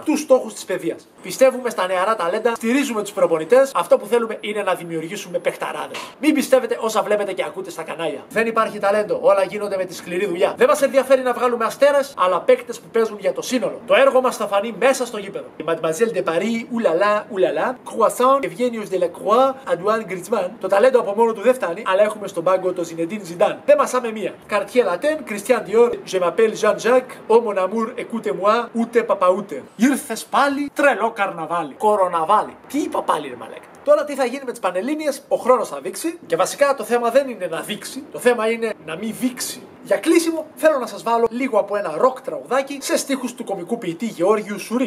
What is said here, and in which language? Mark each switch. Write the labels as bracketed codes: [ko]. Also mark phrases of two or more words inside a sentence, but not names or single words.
[el] Τους στόχους της παιδείας. Πιστεύουμε στα νεαρά ταλέντα, στηρίζουμε τους προπονητές. Αυτό που θέλουμε είναι να δημιουργήσουμε παιχταράδες. Μην πιστεύετε όσα βλέπετε και ακούτε στα κανάλια. Δεν υπάρχει ταλέντο, όλα γίνονται με τη σκληρή δουλειά. Δεν μας ενδιαφέρει να βγάλουμε αστέρες, αλλά παίκτες που παίζουν για το σύνολο. Το έργο μας θα φανεί μέσα στο γήπεδο. [fr] Η Mademoiselle de Paris, oulala, Croissant, Eugenius de la Croix, Antoine Griezmann. [el] Το ταλέντο από μόνο του δεν φτάνει, αλλά έχουμε στον πάγκο το Zinedine Zidane. Δεν μασάμε μία. [fr] Cartier Latin, Christian Dior, Je m'appelle Jean-Jacques, oh mon amour, écoutez-moi, [el] ούτε παπαούτε. Ήρθες πάλι, τρελό καρναβάλι. Κοροναβάλι. Τι είπα πάλι, ρε μαλάκα. Τώρα τι θα γίνει με τις Πανελλήνιες, ο χρόνος θα δείξει. Και βασικά το θέμα δεν είναι να δείξει, το θέμα είναι να μην δείξει. Για κλείσιμο, θέλω να σας βάλω λίγο από ένα ροκ τραγουδάκι σε στίχους του κομικού ποιητή Γεώργιου Σουρί.